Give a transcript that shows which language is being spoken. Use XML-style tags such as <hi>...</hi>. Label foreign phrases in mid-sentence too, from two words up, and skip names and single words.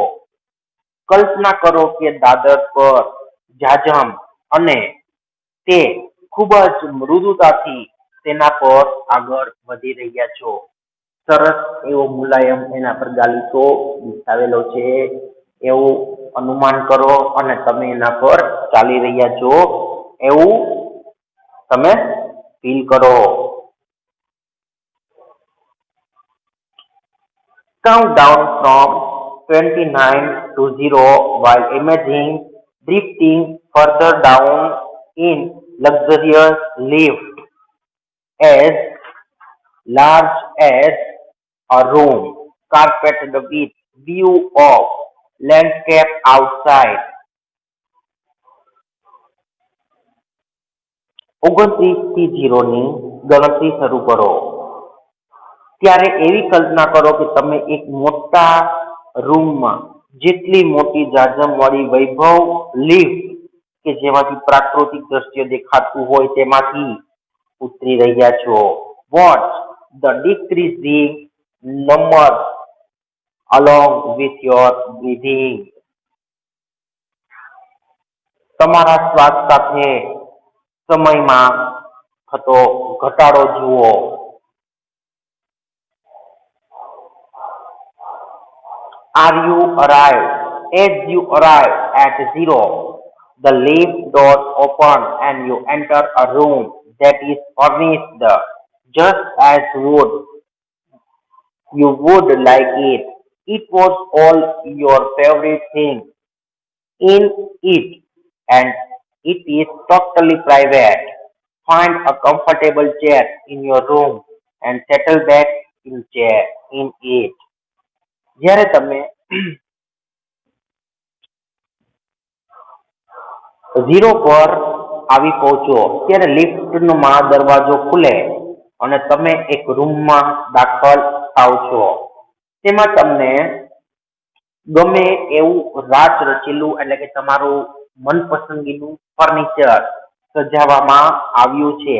<gu>કલ્પના કરો કે દાદર પર જાજમ અને તે ખૂબ જ મૃદુતાથી તેના પર આગળ વધી રહ્યા છો. સરસ એવો મુલાયમ એના પર ગાલીચો વિછાવેલો છે એવું અનુમાન કરો અને તમે એના પર ચાલી રહ્યા છો એવું તમે ફીલ કરો.</gu> <en>Count down from 29 to 0 while imagining drifting further down in luxurious lift as large as a room, carpeted with view of landscape outside.</en> <gu>29 થી 0 ની ગણતરી શરૂ કરો. ત્યારે એવી કલ્પના કરો કે તમે એક મોટા રૂમમાં જેટલી મોટી જાજમવાળી વૈભવ લિફ્ટ કે જેમાંથી પ્રાકૃતિક દ્રશ્ય દેખાતું હોય તેમાંથી ઉતરી રહ્યા છો.</gu> <en>Watch the decreasing number along with your breathing.</en> <gu>તમારા શ્વાસ સાથે સમયમાં થતો ઘટાડો જુઓ.</gu> <en>Are you arrived? As you arrive at zero, the lift doors open and you enter a room that is furnished just as you would like it. It was all your favorite thing in it and it is totally private. Find a comfortable chair in your room and settle back in it.</en> <gu>જ્યારે તમે 0 પર આવી પહોંચો ત્યારે લિફ્ટનો દરવાજો ખુલે અને તમે એક રૂમમાં દાખલ થાવ છો. તેમાં તમને ગમે એવું રાચ રચેલું એટલે કે તમારું મનપસંદગીનું ફર્નિચર સજાવવામાં આવ્યું છે.</gu>